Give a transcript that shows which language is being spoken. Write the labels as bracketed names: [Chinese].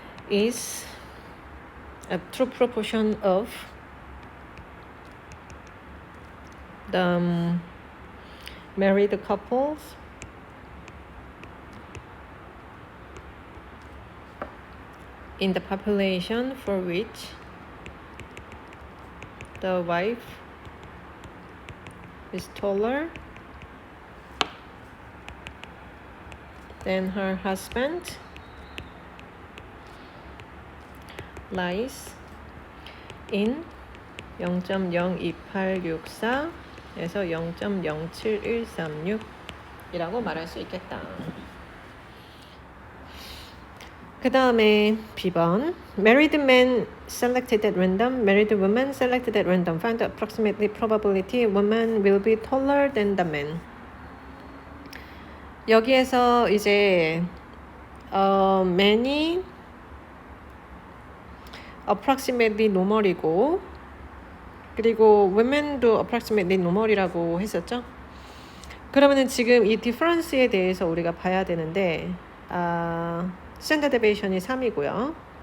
[English] is a true proportion of the married couples in the population for which the wife is taller than her husband [Korean] lies in 0.02864에서 0.07136 이라고 말할 수 있겠다. 그 다음에 B번 [English] Married men selected at random, married women selected at random. Find the approximately probability woman will be taller than the man. [Korean] 여기에서 이제 man이 approximately normal이고 그리고 women도 approximately normal이라고 했었죠. 그러면은 지금 이 difference에 대해서 우리가 봐야 되는데 standard deviation이 3이고요.